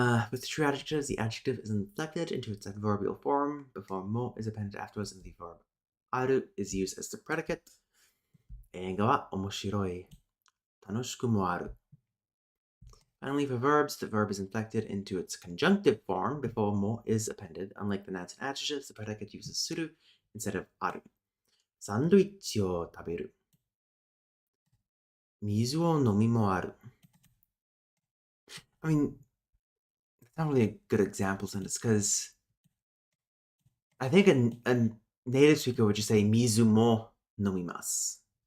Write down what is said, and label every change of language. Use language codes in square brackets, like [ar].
[en] With true adjectives, the adjective is inflected into its adverbial form before mo is appended afterwards, and the verb aru is used as the predicate. [ja] 映画は面白い。楽しくもある. [en] Finally, for verbs, the verb is inflected into its conjunctive form before mo is appended. Unlike the nouns and adjectives, the predicate uses suru instead of aru. [ja] サンドイッチを食べる。水を飲みもある. [en] I mean, it's not really a good example sentence because I think a native speaker would just say [ja] mizu mo nomimasu.